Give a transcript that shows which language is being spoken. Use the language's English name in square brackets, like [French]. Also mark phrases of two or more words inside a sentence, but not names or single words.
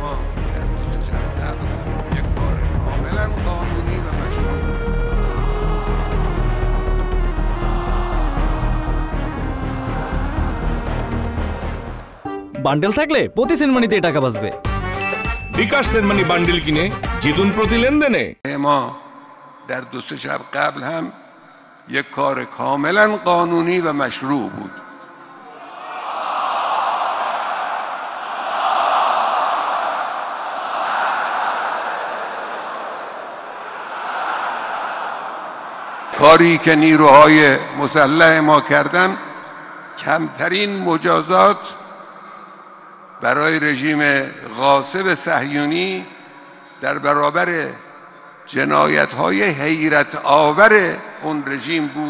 [Bangla] বান্ডেল থাকলে প্রতি সেনমানিতে টাকা বাঁচবে। বিকাশ সেনমানি বান্ডেল কিনে জিতুন প্রতি লেনদেনে। [Persian] ما در 2-3 شب قبل هم یک کار کاملا قانونی و مشروع بود. کاری که نیروهای مسلح ما کردن کمترین مجازات برای رژیم غاصب صهیونی در برابر جنایت‌های حیرت آور اون رژیم بود.